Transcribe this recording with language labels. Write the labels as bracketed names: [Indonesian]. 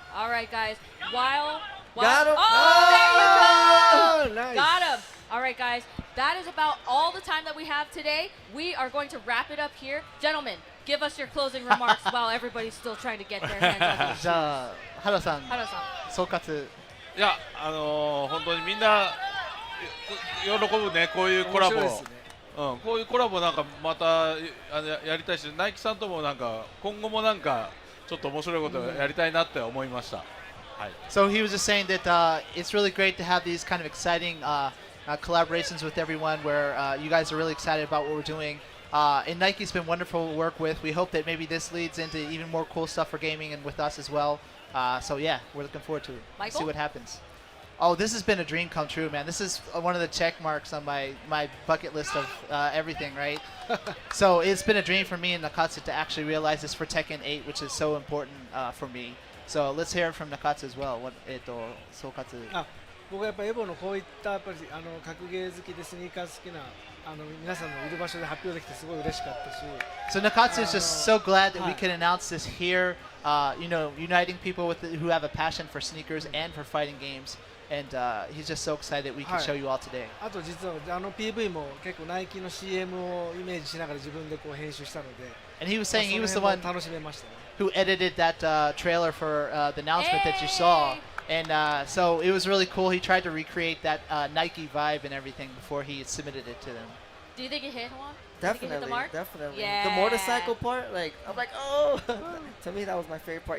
[English] All right, guys. While Got him. Oh, there you go. Oh, nice. Got him. All right, guys. That is about all the time that we have today. We are going to wrap it up here, gentlemen. Give us your closing remarks while everybody's still trying to get their hands on these. [Japanese] じゃあ原さん Hara-san. 総括。いや本当にみんな喜ぶねこういうコラボ面白いですねこういうコラボなんかまたやりたいしナイキさんともなんか今後もなんかちょっと面白いことやりたいなって思いました、はい [English] So he was just saying that it's really great to have these kind of exciting collaborations with everyone where you guys are really excited about what we're doing. And Nike's been wonderful to work with. We hope that maybe this leads into even more cool stuff for gaming and with us as well. So yeah, we're looking forward to it. Michael? See what happens. Oh, this has been a dream come true, man. This is one of the check marks on my bucket list of everything, right? So it's been a dream for me and Nakatsu to actually realize this for Tekken 8, which is so important for me. So let's hear it from Nakatsu as well. [Japanese] 総括。あ僕はやっぱエボのこういったやっぱり格ゲー好きでスニーカー好きな皆さんのいる場所で発表できてすごい嬉しかったし [English] So Nakatsu is just so glad that we can announce this here, uniting people who have a passion for sneakers and for fighting games. And he's just so excited that we can Hi. show you all today. [Japanese] あと実はPV も結構ナイキの CM をイメージしながら自分でこう編集したので [English] And he was saying he was the [Japanese] その [English] one [Japanese] 辺も楽しめましたね [English] who edited that trailer for the announcement that you saw. Hey! And so it was really cool. He tried to recreate that Nike vibe and everything before he submitted it to them. Do you think it hit, Juan? Do you think it hit the Definitely, mark? definitely. Yeah. The motorcycle part, like I'm like, oh. To me, that was my favorite part.